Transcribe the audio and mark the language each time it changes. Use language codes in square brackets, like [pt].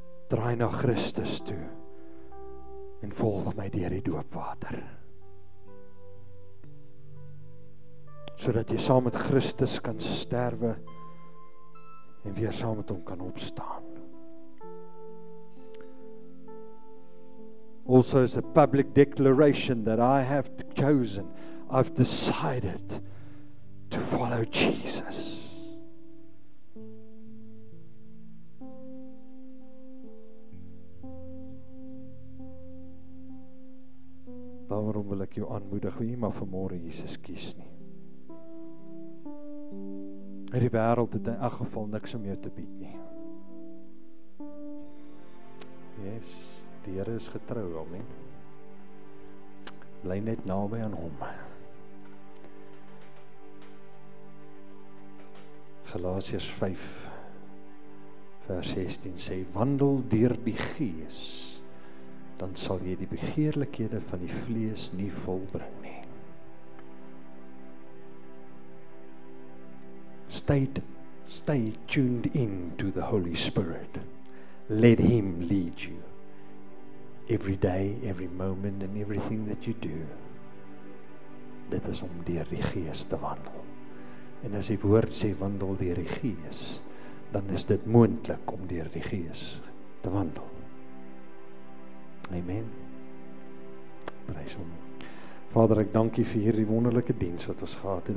[af] Draai na Christus toe en volg my deur die doopwater. Sodat jy saam met Christus kan sterwe en weer saam met hom kan opstaan. [en] Also as a public declaration that I have chosen, I've decided to follow Jesus. [af] Daarom wil ek jou aanmoedig, wie maar vanmôre Jesus kies nie. Die wêreld het in elk geval niks om jou te bied nie. Yes, die Here is getrou, amen. Bly net naby aan hom. Galasiërs 5 vers 16 sê, wandel deur die Gees, dan sal jy die begeerlikhede van die vlees nie volbring nie. [en] Stay tuned in to the Holy Spirit. Let Him lead you. Every day, every moment and everything that you do. [af] Dit is om deur die Gees te wandel. En as die woord sê wandel deur die Gees, dan is dit moontlik om deur die Gees te wandel. Amen. Prys hom. Vader, ek dank U vir hierdie wonderlike diens wat ons gehad het.